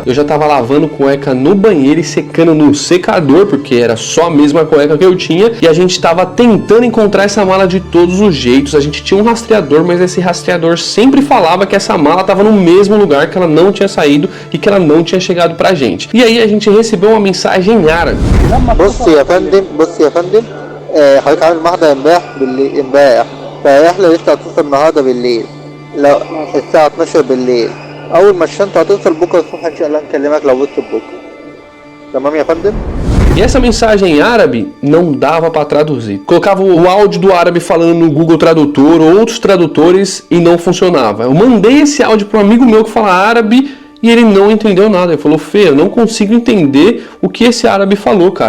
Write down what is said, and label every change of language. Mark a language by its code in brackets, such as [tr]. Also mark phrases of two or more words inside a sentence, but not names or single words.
[pt] Eu já estava lavando cueca no banheiro e secando no secador, porque era só a mesma cueca que eu tinha. E a gente estava tentando encontrar essa mala de todos os jeitos. A gente tinha um rastreador, mas esse rastreador sempre falava que essa mala estava no mesmo lugar, que ela não tinha saído e que ela não tinha chegado pra gente. E aí a gente recebeu uma mensagem em árabe. [ar] فإحنا لسه هتصل النهارده بالليل لو الساعة 12 بالليل أول ما الشنطة هتصل بكرة الصبح إن شاء الله نكلمك لو وصلت بكرة تمام يا فندم؟ [pt] E essa mensagem em árabe não dava para traduzir. Colocava o áudio do árabe falando no Google Tradutor ou outros tradutores e não funcionava. Eu mandei esse áudio para um amigo meu que fala árabe e ele não entendeu nada. Ele falou, Fê, eu não consigo entender o que esse árabe falou, cara.